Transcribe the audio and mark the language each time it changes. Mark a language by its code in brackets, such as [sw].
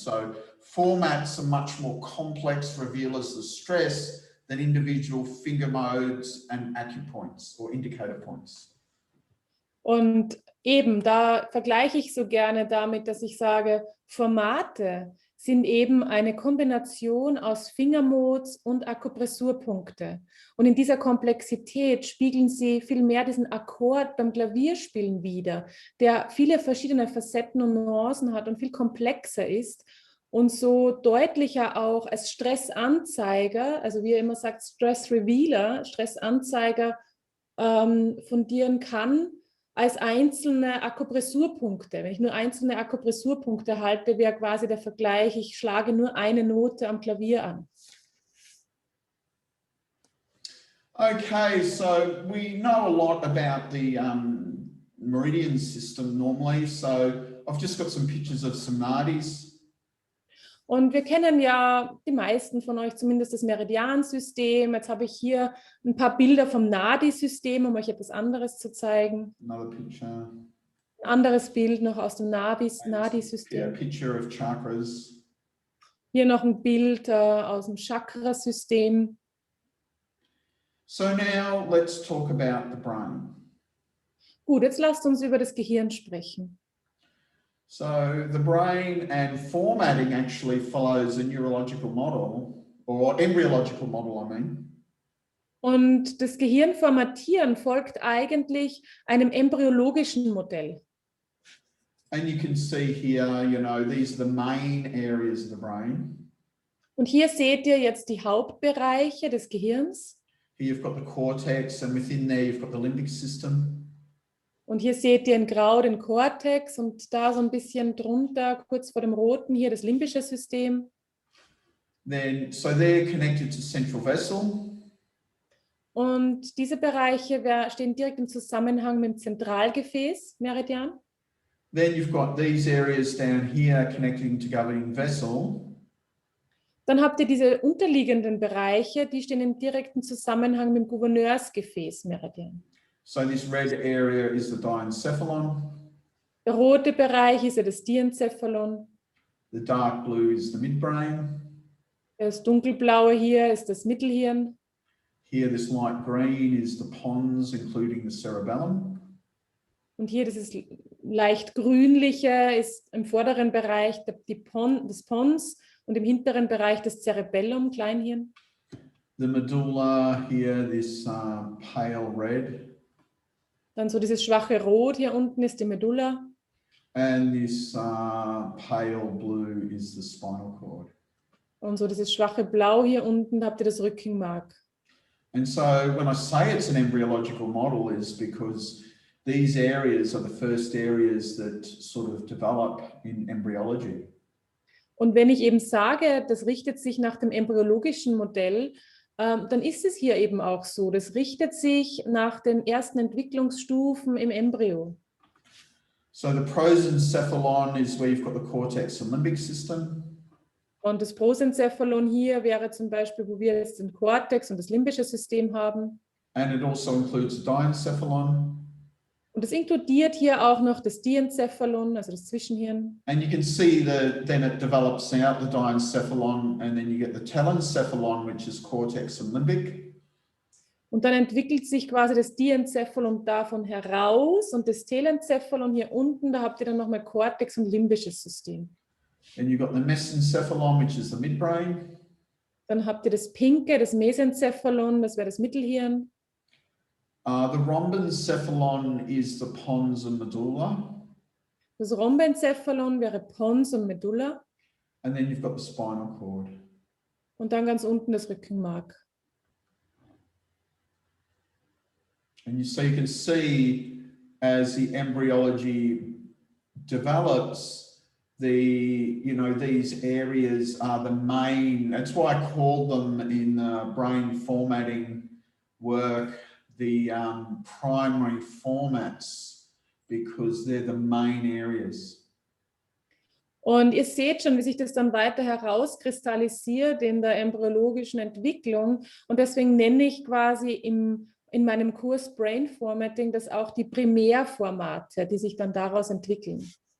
[en] So formats are much more complex, reveal as the stress, than individual finger modes and acupoints or indicator points. [de] Und eben, da vergleiche ich so gerne damit, dass ich sage, Formate sind eben eine Kombination aus Fingermodes und Akupressurpunkte. Und in dieser Komplexität spiegeln sie viel mehr diesen Akkord beim Klavierspielen wider, der viele verschiedene Facetten und Nuancen hat und viel komplexer ist und so deutlicher auch als Stressanzeiger, also wie er immer sagt, Stress Revealer, Stressanzeiger fundieren kann, als einzelne Akupressurpunkte. Wenn ich nur einzelne Akupressurpunkte halte, wäre quasi der Vergleich, ich schlage nur eine Note am Klavier an. [en] Okay, so we know a lot about the meridian system normally, so I've just got some pictures of some nadis. [de] Und wir kennen ja, die meisten von euch zumindest, das Meridiansystem. Jetzt habe ich hier ein paar Bilder vom Nadi-System, um euch etwas anderes zu zeigen. [en] Another picture. [de] Ein anderes Bild noch aus dem Nadi-System. [en] Yeah, picture of chakras. [de] Hier noch ein Bild aus dem Chakrasystem. [en] So now let's talk about the brain. [de] Gut, jetzt lasst uns über das Gehirn sprechen. [en] So the brain and formatting actually follows a neurological model, or embryological model, I mean. [de] Und das Gehirnformatieren folgt eigentlich einem embryologischen Modell. [en] And you can see here, these are the main areas of the brain. [de] Und hier seht ihr jetzt die Hauptbereiche des Gehirns. [en] Here you've got the cortex, and within there you've got the limbic system. [de] Und hier seht ihr in Grau den Kortex und da so ein bisschen drunter, kurz vor dem Roten, hier das limbische System. [en] So they're connected to central vessel. [de] Und diese Bereiche stehen direkt im Zusammenhang mit dem Zentralgefäß, Meridian. [en] Then you've got these areas down here connecting to governing vessel. [de] Dann habt ihr diese unterliegenden Bereiche, die stehen im direkten Zusammenhang mit dem Gouverneursgefäß, Meridian. [en] So this red area is the diencephalon. [de] Der rote Bereich ist ja das Diencephalon. [en] The dark blue is the midbrain. [de] Das dunkelblaue hier ist das Mittelhirn. [en] Here this light green is the pons, including the cerebellum. [de] Und hier dieses leicht grünliche ist im vorderen Bereich des Pons und im hinteren Bereich das Cerebellum, Kleinhirn. [en] The medulla here, this pale red. [de] Dann so dieses schwache Rot hier unten ist die Medulla. [en] And this pale blue is the spinal cord. [de] Und so dieses schwache Blau hier unten, da habt ihr das Rückenmark. [en] And so when I say it's an embryological model is because these areas are the first areas that sort of develop in embryology. [de] Und wenn ich eben sage, das richtet sich nach dem embryologischen Modell, dann ist es hier eben auch so. Das richtet sich nach den ersten Entwicklungsstufen im Embryo. [en] So the prosencephalon is where you've got the cortex and limbic system. [de] Und das Prosencephalon hier wäre zum Beispiel, wo wir jetzt den Kortex und das limbische System haben. [en] And it also includes the diencephalon. [de] Und es inkludiert hier auch noch das Diencephalon, also das Zwischenhirn. [en] And you can see then it develops out the diencephalon, and then you get the telencephalon, which is cortex and limbic. [de] Und dann entwickelt sich quasi das Diencephalon davon heraus und das Telencephalon hier unten, da habt ihr dann nochmal Kortex und limbisches System. [en] Then you've got the mesencephalon, which is the midbrain. [de] Dann habt ihr das pinke, das Mesencephalon, das wäre das Mittelhirn. [en] The rhombencephalon is the pons and medulla. [de] Das Rhombencephalon wäre Pons und Medulla. [en] And then you've got the spinal cord. [de] Und dann ganz unten das Rückenmark. [en] And so you can see as the embryology develops, these areas are the main, that's why I called them in the brain formatting work, the primary formats, because they're the main areas. [de] Und ihr seht schon, wie sich das dann weiter herauskristallisiert in der embryologischen Entwicklung. Und deswegen nenne ich quasi in meinem Kurs Brain Formatting das auch die Primärformate, die sich dann daraus entwickeln.